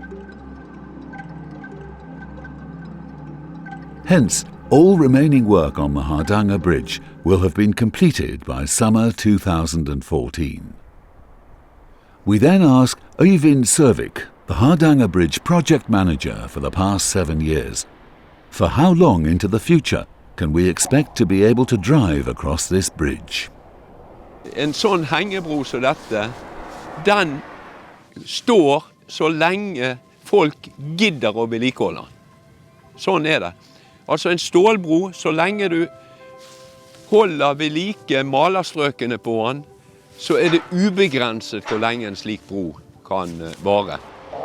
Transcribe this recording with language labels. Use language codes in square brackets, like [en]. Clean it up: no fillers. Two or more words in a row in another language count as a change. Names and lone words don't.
[en] Hence, all remaining work on the Hardanger Bridge will have been completed by summer 2014. We then ask Øyvind Servik, the Hardanger Bridge project manager for the past 7 years, for how long into the future can we expect to be able to drive across this bridge? [no] En sånn hengebro som dette, den står så lenge folk gidder å vedlikeholde. Sånn er det. Altså en stålbro, så lenge du holder ved like malerstrøkene på den, så er det ubegrenset hvor lenge en slik bro kan vare.